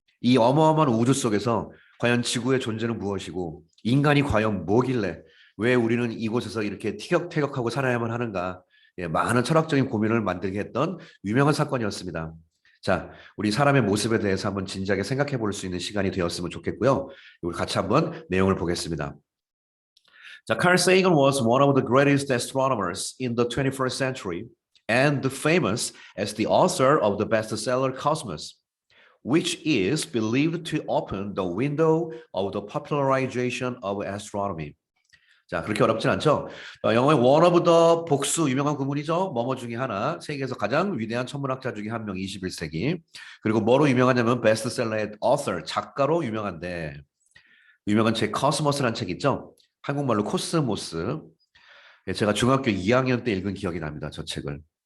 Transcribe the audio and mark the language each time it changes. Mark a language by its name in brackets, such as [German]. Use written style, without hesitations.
[Korean] 이 어마어마한 우주 속에서 과연 지구의 존재는 무엇이고 인간이 과연 뭐길래 왜 우리는 이곳에서 이렇게 티격태격하고 살아야만 하는가. 예, 많은 철학적인 고민을 만들게 했던 유명한 사건이었습니다. 자, 우리 사람의 모습에 대해서 한번 진지하게 생각해 볼 수 있는 시간이 되었으면 좋겠고요. 우리 같이 한번 내용을 보겠습니다. 자, [English] Carl Sagan was one of the greatest astronomers in the 21st century. And famous as the author of the bestseller Cosmos, which is believed to open the window of the popularization of astronomy. [Korean] 자, 그렇게 어렵진 않죠? 영어의 [English] one of the [Korean] 복수 유명한 구문이죠. 뭐뭐 중에 하나, 세계에서 가장 위대한 천문학자 중에 한 명, 21세기. 그리고 뭐로 유명하냐면 베스트셀러의 author, 작가로 유명한데 유명한 책 코스모스라는 책 있죠? 한국말로 코스모스. 제가 중학교 2학년 때 읽은 기억이 납니다. 저 책을.